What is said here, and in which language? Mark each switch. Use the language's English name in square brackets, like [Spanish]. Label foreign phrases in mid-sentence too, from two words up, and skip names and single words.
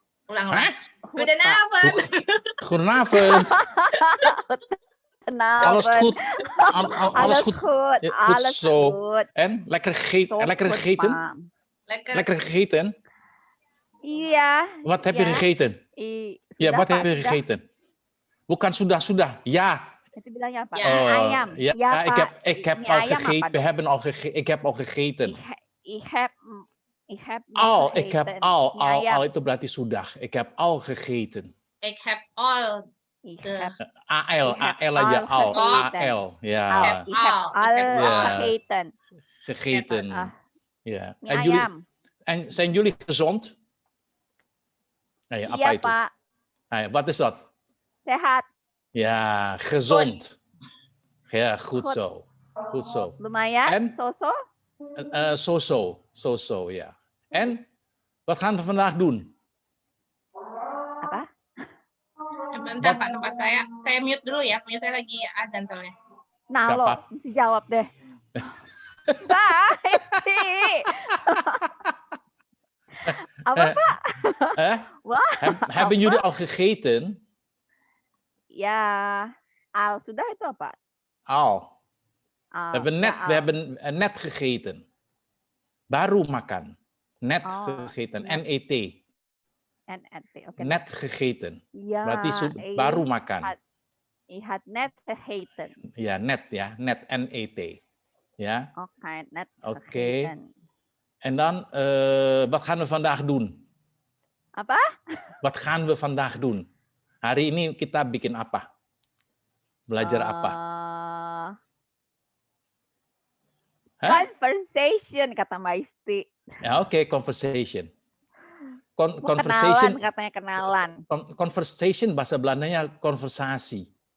[Indonesian] Ulang-ulang. Hah? [Dutch] Goedenavond. Goedenavond. Alles Goedenavond. goed? Alles goed? goed. Ja, goed Alles zo. goed. En? Lekker gegeten? Zo Lekker goed, gegeten? [Indonesian] Pak. [Dutch] Lekker gegeten? [Indonesian] Iya. [Dutch] Wat heb je [Indonesian] iya. [Dutch] gegeten? Ja, [Indonesian] Sudah, [Dutch] wat [Indonesian] Pak, [Dutch] heb je [Indonesian] sudah. [Dutch] gegeten? [Indonesian] Bukan sudah. Ja. Itu bilangnya apa? Ya. Mie ayam. [Dutch] Ja, [Indonesian] Ya, Pak. [Dutch] ik heb Mie al ayam gegeten. [Indonesian] apa We dong? [Dutch] hebben al gegeten. Ik heb al gegeten. Ik heb Al, ik heb gegeten. al. [Indonesian] Mie ayam. Al itu berarti sudah. [Dutch] Ik heb al gegeten. Ik heb all. Ik De- heb AL, Ik heb [Indonesian] AL aja. [Dutch] al Al, gegeten. AL. Ja, ik heb al Ja. gegeten. gegeten. Ah, Ja. [Indonesian] mie [Dutch] En jullie, [Indonesian] ayam. [Dutch] en zijn jullie gezond? Nee, [Indonesian] apa Iya, itu? Pak. [Dutch] Nee, wat is dat? [Indonesian] Sehat. [Dutch] Ja, gezond. Ja, goed Goed. zo. Goed zo. [Indonesian] Lumayan. [Dutch] En? [English] So-so. [Dutch] Zo, ja. En, wat gaan we vandaag doen? [Indonesian] Apa? Bentar Pak, tempat saya mute dulu ya. Punya saya lagi azan soalnya. Nah, Gak lo apa-apa. mesti jawab deh. Bye. Apa, Pak? Wah. [Dutch] Hebben jullie al gegeten? [Indonesian] Ya, al sudah itu apa? [Dutch] Al. Al, We hebben [Indonesian] ya, al. [Dutch] net gegeten. [Indonesian] Baru makan. [Dutch] Net Oh, gegeten. net. NET. NNT, oke. Net gegeten. [Indonesian] Ya, Berarti baru makan. [Dutch] Ik had net gegeten. Ja, net ya. Net NET. Ja. Oké, net Oké. gegeten. En dan, wat gaan we vandaag doen? [Indonesian] Apa? [Dutch] Wat gaan we vandaag doen? [Indonesian] Hari ini kita bikin apa? Belajar apa? Hah? Conversation, kata Mbak Isti. Ya, oke, conversation. Kenalan, katanya kenalan. Conversation bahasa Belandanya konversasi.